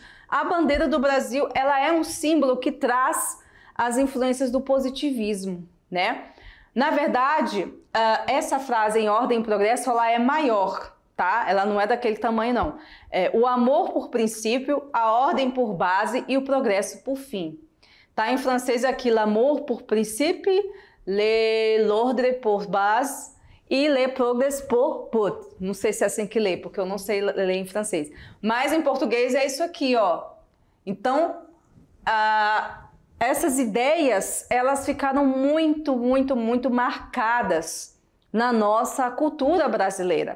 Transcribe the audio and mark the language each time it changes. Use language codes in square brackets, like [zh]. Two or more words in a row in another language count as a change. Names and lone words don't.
[pt] A bandeira do Brasil, ela é um símbolo que traz as influências do positivismo, né? Na verdade, essa frase em ordem e progresso, ela é maior, tá? Ela não é daquele tamanho, não. O amor por princípio, a ordem por base e o progresso por fim. Tá em francês aqui, [fr] l'amour pour principe, l'ordre pour base e le progrès pour but. [pt] Não sei se é assim que lê, porque eu não sei ler em francês. Mas em português é isso aqui, ó. Então, essas ideias, elas ficaram muito, muito, muito marcadas na nossa cultura brasileira.